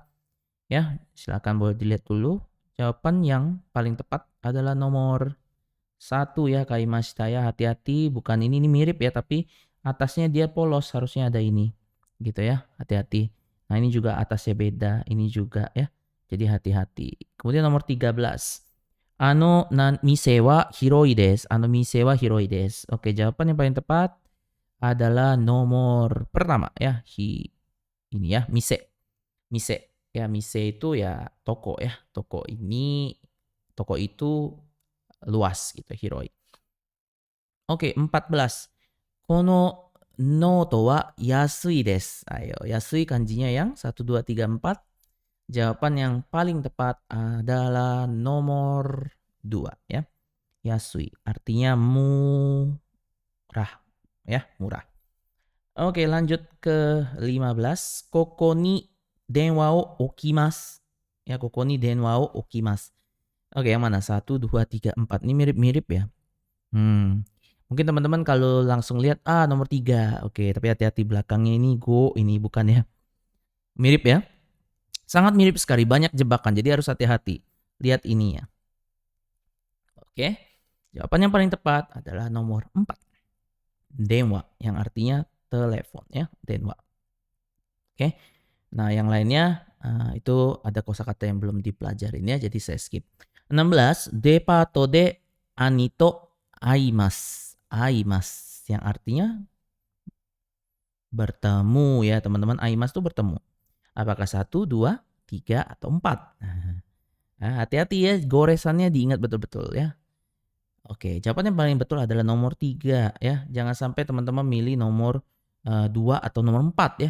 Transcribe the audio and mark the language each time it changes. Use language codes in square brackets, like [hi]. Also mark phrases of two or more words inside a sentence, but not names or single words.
[id] Ya, silakan boleh dilihat dulu. Jawaban yang paling tepat adalah nomor 1 ya, kaimashita ya. Hati-hati, bukan ini mirip ya, tapi atasnya dia polos, harusnya ada ini. Gitu ya, hati-hati. Nah, ini juga atasnya beda, ini juga ya. Jadi hati-hati. Kemudian nomor 13. [ja] あの店は広いです. あの店は広いです. [id] Oke, jawaban yang paling tepat adalah nomor pertama ya. Ini ya, mise. Mise. Ya, mise itu ya toko ya. Toko itu luas gitu, hiroi. Oke, 14. [ja] このノートは安いです. [id] Ayo, yasui kanjinya yang 1, 2, 3, 4. Jawaban yang paling tepat adalah nomor 2 ya. Yasui artinya murah ya, murah. Oke, lanjut ke 15. [ja] ここに電話を置きます. Ya, ここに電話を置きます. [id] Oke, yang mana? 1, 2, 3, 4. Ini mirip-mirip ya. Mungkin teman-teman kalau langsung lihat nomor 3. Oke, tapi hati-hati belakangnya ini go, ini bukan ya. Mirip ya. Sangat mirip sekali, banyak jebakan. Jadi harus hati-hati. Lihat ini ya. Oke. Jawaban yang paling tepat adalah nomor 4. Denwa yang artinya telepon ya, denwa. Oke. Nah, yang lainnya itu ada kosakata yang belum dipelajarin ya, jadi saya skip. 16, [ja] デパートで兄と会います. [id] Aimasu yang artinya bertemu ya, teman-teman. Aimasu itu bertemu. Apakah 1, 2, 3 atau 4? Nah, hati-hati ya, goresannya diingat betul-betul ya. Oke, jawaban yang paling betul adalah nomor 3 ya. Jangan sampai teman-teman milih nomor 2 atau nomor 4 ya.